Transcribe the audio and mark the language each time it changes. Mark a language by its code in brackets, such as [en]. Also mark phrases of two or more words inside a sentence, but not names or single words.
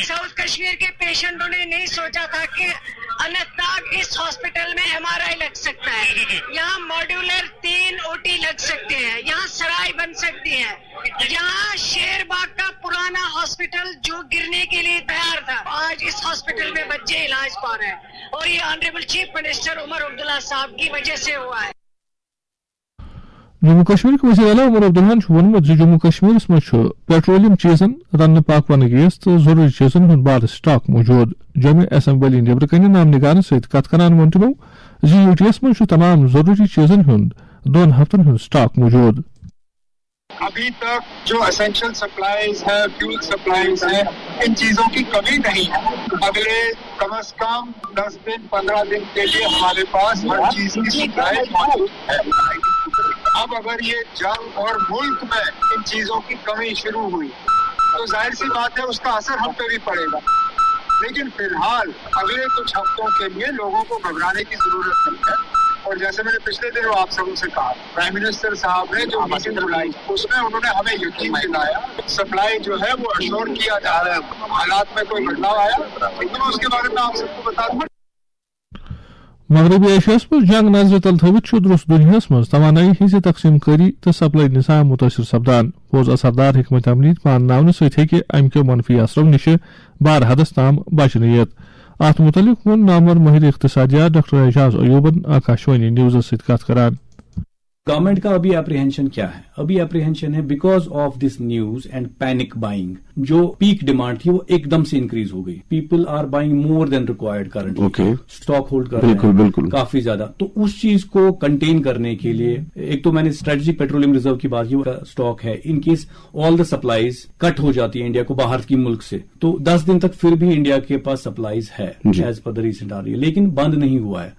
[ur] ساؤتھ کشمیر کے پیشنٹوں نے نہیں سوچا تھا کہ اننت ناگ اس ہاسپٹل میں MRI لگ سکتا ہے, یہاں ماڈیولر 3 OT لگ سکتے ہیں, یہاں سرائے بن سکتی ہے, یہاں شیر باغ کا پرانا ہاسپٹل جو گرنے کے لیے تیار تھا آج اس ہاسپٹل میں بچے علاج پا رہے ہیں, اور یہ [en] honourable chief minister [ur] عمر عبداللہ صاحب کی وجہ سے ہوا ہے. [ks] جموں کشمیر کے وزیر اعلیٰ عمر عبداللہن وونمت جموں کشمیر مز پیٹرولیم چیزن رنہ پاکوانہ گیس تو ضروری چیزن ہند بال سٹاک موجود. جامع اسمبلی نیبر کن نام نگارن ست کت کران وون تمو UTS مز تمام ضروری چیزن ہند 2 ہفتن ہند سٹاک موجود. [ur] ابھی تک جو [en] essential supplies [ur] ہے, [en] fuel supplies [ur] ہے, ان چیزوں کی کمی نہیں ہے. اگلے کم از کم 10 دن 15 دن کے لیے ہمارے پاس ہر چیز کی سپلائی موجود ہے. اب اگر یہ جنگ اور ملک میں ان چیزوں کی کمی شروع ہوئی تو ظاہر سی بات ہے اس کا اثر ہم پہ بھی پڑے گا, لیکن فی الحال اگلے کچھ ہفتوں کے لیے لوگوں کو گھبرانے کی ضرورت نہیں ہے. اور جیسے میں نے پچھلے دنوں آپ سبوں سے کہا, [en] prime minister [ur] صاحب نے جو میٹنگ بلائی اس میں انہوں نے ہمیں یقین دلایا سپلائی جو ہے وہ اشور کیا جا رہا ہے. حالات میں کوئی بدلاؤ آیا لیکن اس کے بارے میں آپ سب کو بتا دوں. [ks] مغربی ایشیا مز جنگ نظر تل تھوت درست دنیا مز توانائی ہز تقسیم کاری تو سپلائی نظام متاثر سپدان. پوز اثردار حکمت عملی مانناونہ ست ہیکہ امہ کیو منفی اثرو نش بار حدس تام بچنیت. ات متعلق ون نامور ماہر اقتصادیات ڈاکٹر اعجاز ایوبن آکاشوانی نیوز ست کت کران. [ur] گورنمنٹ کا ابھی اپریہنشن کیا ہے؟ ابھی اپریہنشن ہے [en] because of this news and panic buying. [ur] جو پیک ڈیمانڈ تھی وہ ایک دم سے انکریز ہو گئی. [en] people are buying more than required currently, [ur] اسٹاک ہولڈ کر رہے ہیں کافی زیادہ. تو اس چیز کو کنٹین کرنے کے لیے ایک تو میں نے [en] strategic petroleum reserve [ur] کی بات کی, اسٹاک ہے [en] in case all the supplies [ur] کٹ ہو جاتی ہے انڈیا کو باہر کی ملک سے, تو 10 دن تک پھر بھی انڈیا کے پاس سپلائیز ہے [en] as per the recent [ur] آ رہی ہے, لیکن بند نہیں ہوا ہے.